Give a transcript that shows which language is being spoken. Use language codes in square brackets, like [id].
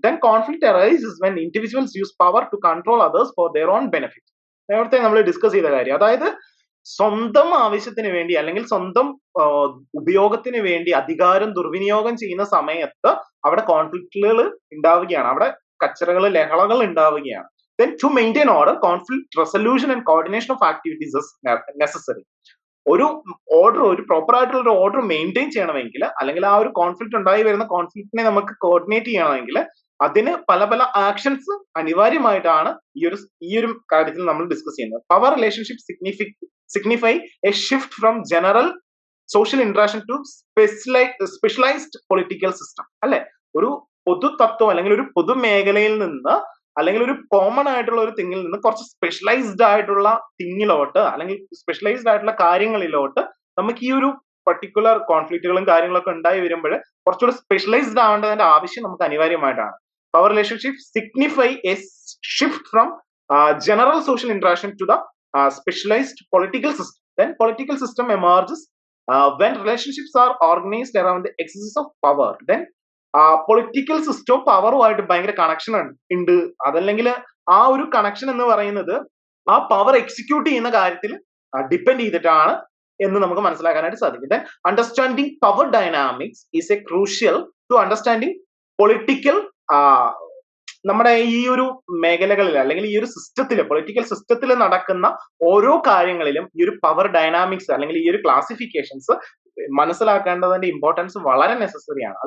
[en] Then conflict arises when individuals use power to control others for their own benefit. [ml] നേരത്തെ നമ്മൾ discuss ചെയ്ത കാര്യം, അതായത് സ്വന്തം ആവശ്യത്തിന് വേണ്ടി അല്ലെങ്കിൽ സ്വന്തം ഉപയോഗത്തിന് വേണ്ടി അധികാരം ദുർവിനിയോഗം ചെയ്യുന്ന സമയത്ത് അവിടെ കോൺഫ്ലിക്റ്റുകൾ ഉണ്ടാവുകയാണ്, അവിടെ കച്ചറകൾ, ലഹളകൾ ഉണ്ടാവുകയാണ്. [en] Then to maintain order, conflict resolution and coordination of activities is necessary. [ml] ഒരു ഓർഡർ, ഒരു പ്രോപ്പർ ആയിട്ടുള്ള ഒരു ഓർഡർ മെയിൻറ്റെയിൻ ചെയ്യണമെങ്കിൽ, അല്ലെങ്കിൽ ആ ഒരു കോൺഫ്ലിക്റ്റ് ഉണ്ടായി വരുന്ന കോൺഫ്ലിക്റ്റിനെ നമുക്ക് കോർഡിനേറ്റ് ചെയ്യണമെങ്കിൽ അതിന് പല പല ആക്ഷൻസ് അനിവാര്യമായിട്ടാണ് ഈ ഒരു കാര്യത്തിൽ നമ്മൾ ഡിസ്കസ് ചെയ്യുന്നത്. [en] Power relationship signify a shift from general social interaction to specialized political system അല്ലെ. [ml] ഒരു പൊതു തത്വം അല്ലെങ്കിൽ ഒരു പൊതു മേഖലയിൽ നിന്ന് അല്ലെങ്കിൽ ഒരു കോമൺ ആയിട്ടുള്ള ഒരു തിങ്ങിൽ നിന്ന് കുറച്ച് സ്പെഷ്യലൈസ്ഡ് ആയിട്ടുള്ള തിങ്ങിലോട്ട് അല്ലെങ്കിൽ സ്പെഷ്യലൈസ്ഡ് ആയിട്ടുള്ള കാര്യങ്ങളിലോട്ട് നമുക്ക് ഈ ഒരു പർട്ടിക്കുലർ കോൺഫ്ലിക്റ്റുകളും കാര്യങ്ങളൊക്കെ ഉണ്ടായി വരുമ്പോൾ കുറച്ചുകൂടി സ്പെഷ്യലൈസ്ഡ് ആവേണ്ടതിന്റെ ആവശ്യം നമുക്ക് അനിവാര്യമായിട്ടാണ്. [en] Power relationship signify a shift from general social interaction to the specialized political system. Then political system emerges when relationships are organized around the excess of power. [ml] Then political സിസ്റ്റവും പവറുമായിട്ട് ഭയങ്കര connection ഉണ്ട്. അതല്ലെങ്കിൽ ആ ഒരു connection എന്ന് പറയുന്നത് ആ power execute ചെയ്യുന്ന കാര്യത്തിൽ ഡിപ്പെൻഡ് ചെയ്തിട്ടാണ് എന്ന് നമുക്ക് മനസ്സിലാക്കാനായിട്ട് സാധിക്കും. [en] then understanding power dynamics is a crucial to understanding political, [ml] നമ്മുടെ ഈ ഒരു മേഖലകളിൽ അല്ലെങ്കിൽ ഈ ഒരു സിസ്റ്റത്തിൽ, പൊളിറ്റിക്കൽ സിസ്റ്റത്തിൽ നടക്കുന്ന ഓരോ കാര്യങ്ങളിലും ഈ ഒരു പവർ ഡൈനാമിക്സ് അല്ലെങ്കിൽ ഈ ഒരു ക്ലാസിഫിക്കേഷൻസ് മനസ്സിലാക്കേണ്ടതിന്റെ ഇമ്പോർട്ടൻസ് വളരെ നെസസറിയാണ്.